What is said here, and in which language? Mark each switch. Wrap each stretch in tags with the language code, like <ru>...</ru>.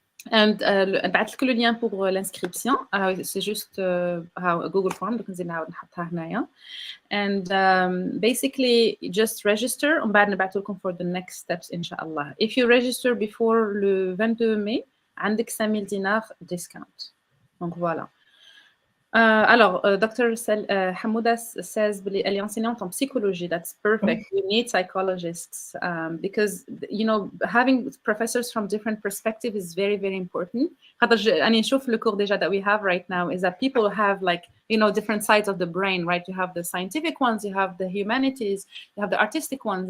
<fr>and</fr> <ar>بعثت لكم</ar> <fr>le lien pour l'inscription. C'est juste Google Form, donc</fr> <ar>نزيد نعاود نحطها هنايا.</ar> <en>And basically just register</en> <ar>ومن بعد نبعث لكم</ar> <en>for the next steps</en> <ar>إن شاء الله.</ar> <en>If you register before</en> <fr>le 22 mai,</fr> <ar>عندك 5000 دينار</ar> <en>discount.</en> <fr>Donc voilà. Alors, Dr. Hamouda says, elle est enseignante en psychologie.</fr> <en>That's perfect. We need psychologists because, you know, having professors from different perspectives is very, very important. I mean, شوف</en> <fr>le cours déjà</fr> <en>that we have right now is that people have like, you know, different sides of the brain, right? You have the scientific ones, you have the humanities, you have the artistic ones.</en>